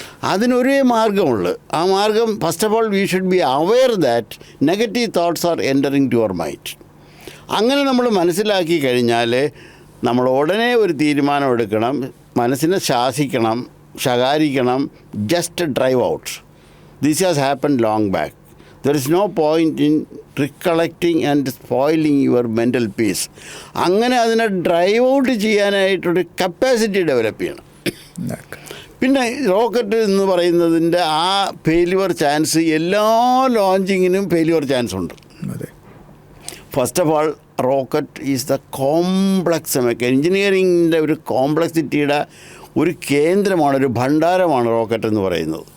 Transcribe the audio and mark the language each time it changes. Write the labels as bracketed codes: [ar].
[ml] അതിനൊരേ മാർഗ്ഗമുള്ളൂ. ആ മാർഗം, [en] First of all we should be aware that negative thoughts are entering to our mind. [ml] അങ്ങനെ നമ്മൾ മനസ്സിലാക്കി കഴിഞ്ഞാൽ നമ്മൾ ഉടനെ ഒരു തീരുമാനം എടുക്കണം. മനസ്സിനെ ശാസിക്കണം, ശകാരിക്കണം, [en] Just drive out. This has happen long back. There is no point in recollecting and spoiling your mental peace. [ml] അങ്ങനെ അതിനെ ഡ്രൈവ് ഔട്ട് ചെയ്യാനായിട്ടൊരു കപ്പാസിറ്റി ഡെവലപ്പ് ചെയ്യണം. പിന്നെ റോക്കറ്റ് എന്ന് പറയുന്നതിൻ്റെ ആ ഫെയിലുവർ ചാൻസ് എല്ലാ ലോഞ്ചിങ്ങിനും ഫെയിലുവർ ചാൻസ് ഉണ്ട്. [en] first of all rocket is the complex [ml] എഞ്ചിനീയറിങ്ങിൻ്റെ ഒരു കോംപ്ലക്സിറ്റിയുടെ ഒരു കേന്ദ്രമാണ്, ഒരു ഭണ്ഡാരമാണ് റോക്കറ്റ് എന്ന് പറയുന്നത്.